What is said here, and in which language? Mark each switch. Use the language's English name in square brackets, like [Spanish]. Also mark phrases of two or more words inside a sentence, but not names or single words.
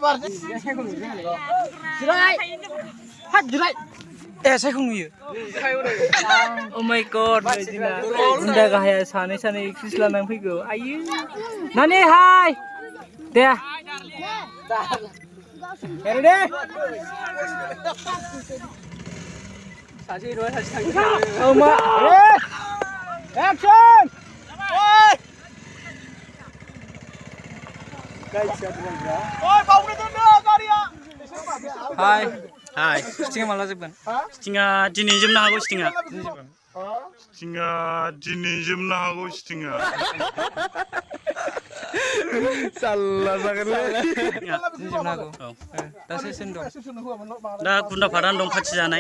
[Bodo] जिराय हाथ जिराय ए सायखौ नुयो [English] oh my god [Bodo] बायदिना गुन्दा गाहाया सानै एक्ट्रेस लानानै फैगौ आयु नानि हाय दे दे सासे हिरो सासे थांगोन औ मा एक्सन Hai. Hai. Stinga malah जोबगोन stinga दिनै जोबनो हागौ stinga stinga दिनै जोबनो हागौ stinga साल्ला जागोनलै जोबनो हागौ दा सेसन दं दा गुन्दाफारान दं पार्टि जानाय